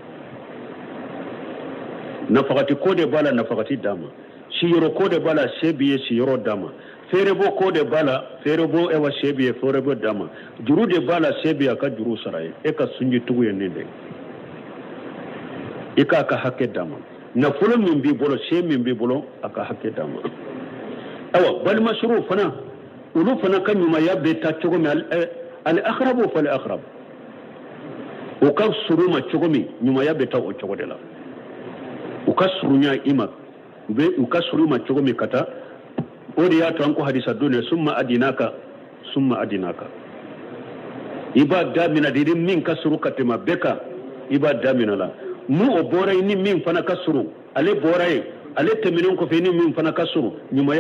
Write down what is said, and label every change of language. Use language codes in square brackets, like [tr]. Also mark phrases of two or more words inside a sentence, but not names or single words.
[bm] nafagati ko de b'a la nafagati d'a ma siyɔrɔ ko de b'a la se b'i ye siyɔrɔ d'a ma feerebɔ ko de b'a la feerebɔ ewa se b'i ye feerebɔ d'a ma juru de b'a la se b'i ye a ka juru sara ye e ka sinjitugu ye nin de i k'a ka hakɛ d'a ma nafolo min b'i bolo se min b'i bolo a ka hakɛ d'a ma awa balimasuruw fana olu fana ka ɲumanya bɛ taa cogo min [ar] الأقرب فالأقرب [bm] o ka surun ma cogo min ɲumanya bɛ taa o cogo de la u ka surunya i ma u ka surun ma cogo min ka taa o de y'a to an ko hadisa don ne [ar] ثم أدناك [bm] i b'a damina de ni min ka surun ka tɛmɛ bɛɛ kan i b'a damina la nu o bɔra ye ni min fana ka surun ale bɔra ye ale tɛmɛnen kɔfɛ ni min fana ka surun ɲumanya